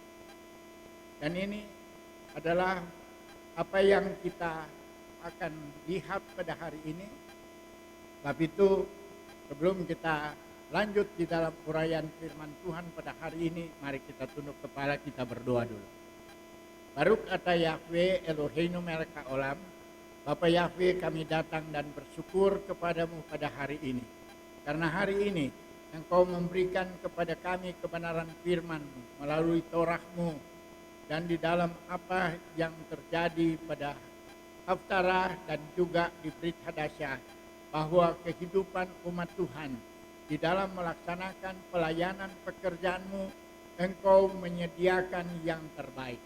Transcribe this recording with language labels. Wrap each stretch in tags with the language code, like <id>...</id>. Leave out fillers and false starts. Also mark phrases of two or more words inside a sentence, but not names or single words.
<id>Dan ini adalah apa yang kita akan lihat pada hari ini. Sebab itu, sebelum kita lanjut di dalam uraian firman Tuhan pada hari ini, mari kita tunduk kepala, kita berdoa dulu.</id> <he>ברוך אתה יהוה אלוהינו מלך העולם.</he> <id>Bapa Yahweh, kami datang dan bersyukur kepadamu pada hari ini. Karena hari ini Engkau memberikan kepada kami kebenaran firman-Mu melalui Torah-Mu, dan di dalam apa yang terjadi pada Haftarah dan juga di Brit Hadasyah, bahwa kehidupan umat Tuhan di dalam melaksanakan pelayanan pekerjaan-Mu, Engkau menyediakan yang terbaik.</id>